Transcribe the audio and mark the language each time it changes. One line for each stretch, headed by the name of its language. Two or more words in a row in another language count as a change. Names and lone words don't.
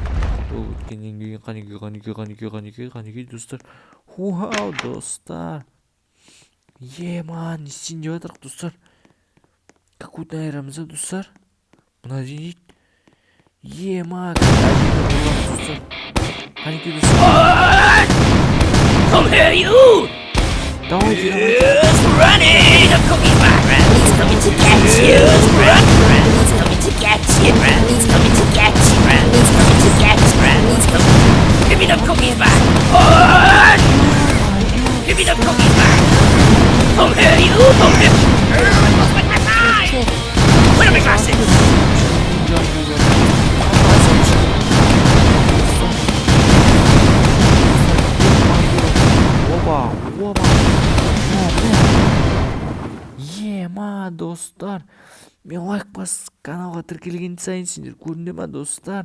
Kazakh: Доп өткеннен кейін қанекей, достар. Вау, достар. Ема, не істейін деп жатырық, достар? Какой-то айырамыз, достар. Мына дейін. Ема, достар. Қанекей, достар.
English: Come here, you! Давай, Who's running? The cookie's back. He's coming to get you. Run, run. He's coming to get you. Run. He's coming to get you. Run. He's coming to get you. Run. He's coming. Give me the cookies back. Run! Give me the cookies back. Come here, you. Come here. I lost my glasses. Where are my glasses?
Kazakh: Опа. Ема, достар. Мен лайк бас каналға тіркелген сайын сендер көрінді ма, достар?